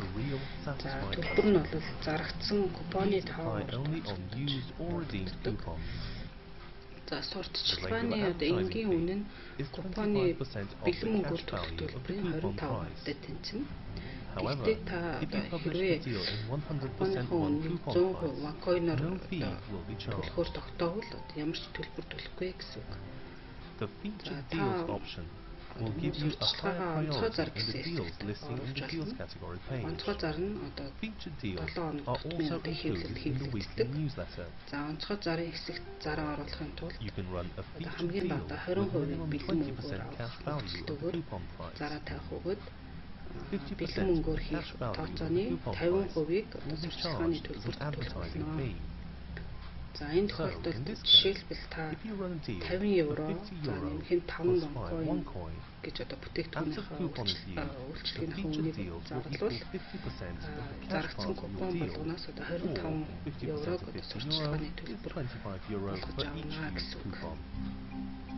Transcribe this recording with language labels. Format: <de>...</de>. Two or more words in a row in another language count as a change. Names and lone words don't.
<mn>За төлбөр нь бол зарагдсан купоны таваар за сурталчилгааны энгийн үнэ нь купоны бэлэн мөнгөөр төлөх төлбөрийн 25%-тай тэнцэнэ. Гэхдээ та хэрвээ купоныхоо үнэ 100% OneCoin-оор төлөхөөр тогтоовол ямар ч төлбөр төлөхгүй гэсэн үг.</mn> <en>Will give you a higher priority in the deals listing in the deals category page. Featured deals are also included in the weekly newsletter. You can run a featured deal with minimum 20% cash value of the coupon price. 50% cash value of the coupon price will be charged as an advertising fee.</en> <mn>За энэ тохиолдолд жишээлбэл та 50 евро, за нэмэх нь 5 коин гэж одоо бүтээгдэхүүнийхээ үйлчлэгийнхээ үнийг зарлвал зарагдсан купон болгоноос одоо 25 еврог одоо сурталчилгааны төлбөр болгож авна гэсэн үг.</mn>